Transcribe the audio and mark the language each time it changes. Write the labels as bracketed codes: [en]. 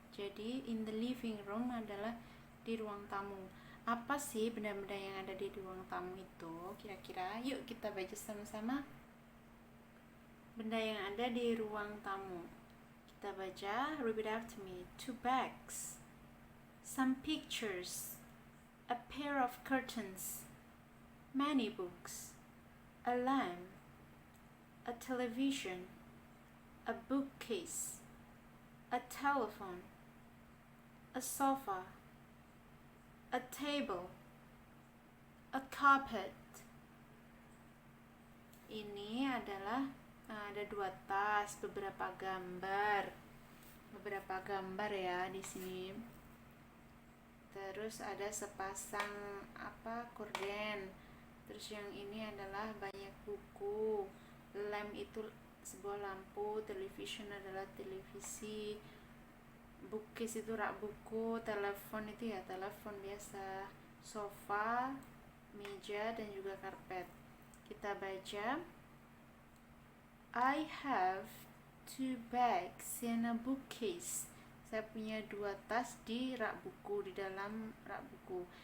[id] Jadi [en] in the living room [id] adalah di ruang tamu. Apa sih benda-benda yang ada di ruang tamu itu? Kira-kira yuk kita baca sama-sama. Benda yang ada di ruang tamu. Kita baca, [en] repeat after me. 2 bags, some pictures, a pair of curtains, many books, a lamp, a television, a bookcase, a telephone, a sofa, a table, a carpet. [id] Ini adalah ada 2 tas, beberapa gambar ya di sini. Terus ada sepasang korden. Terus yang ini adalah banyak buku. Lamp itu sebuah lampu, television adalah televisi, bookcase itu rak buku, telepon itu ya telepon biasa, sofa, meja dan juga karpet. Kita baca, [en] I have 2 bags in a bookcase. [id] Saya punya 2 tas di rak buku, di dalam rak buku.